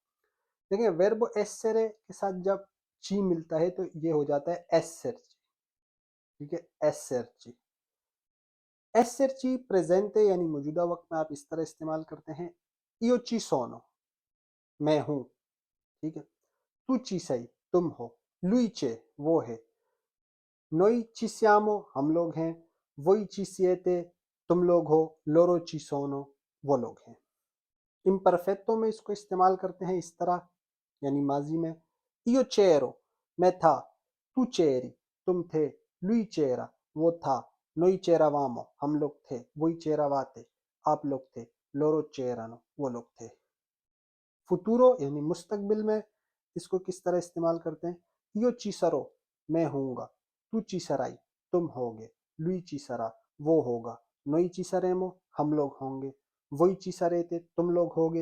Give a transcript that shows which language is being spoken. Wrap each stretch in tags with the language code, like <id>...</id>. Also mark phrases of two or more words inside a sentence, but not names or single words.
<hi>देखिए,</hi> <it>verbo essere</it> <hi>के साथ जब ची मिलता है तो ये हो जाता है एसरची। ठीक है, एसरची।</hi> <it>esserci presente</it> <hi>यानी मौजूदा वक्त में आप इस तरह इस्तेमाल करते हैं,</hi> <it>io ci sono,</it> <hi>मैं हूँ। ठीक है,</hi> <it>tu ci sei,</it> <hi>तुम हो।</hi> <it>lui c'è,</it> <hi>वो है।</hi> <it>noi ci siamo,</it> <hi>हम लोग हैं।</hi> <it>voi ci siete,</it> <hi>तुम लोग हो।</hi> <it>loro ci sono,</it> <hi>वो लोग हैं। इम्परफेक्टो में इसको इस्तेमाल करते हैं इस तरह, यानी माजी में,</hi> <it>io c'ero,</it> <hi>मैं था।</hi> <it>tu c'eri,</it> <hi>तुम थे।</hi> <it>lui c'era,</it> <hi>वो था।</hi> <it>noi c'eravamo,</it> <hi>हम लोग थे।</hi> <it>voi c'eravate,</it> <hi>आप लोग थे।</hi> <it>loro c'erano,</it> <hi>वो लोग थे। फुतूरो यानी मुस्तकबिल में इसको किस तरह इस्तेमाल करते हैं,</hi> <it>io ci sarò,</it> <hi>मैं होऊंगा।</hi> <it>tu ci sarai,</it> <hi>तुम होगे।</hi> <it>lui ci sarà,</it> <hi>वो होगा।</hi> <it>noi ci saremo,</it> <hi>हम लोग होंगे।</hi> <it>voi ci sarete,</it> <hi>तुम लोग होगे।</hi>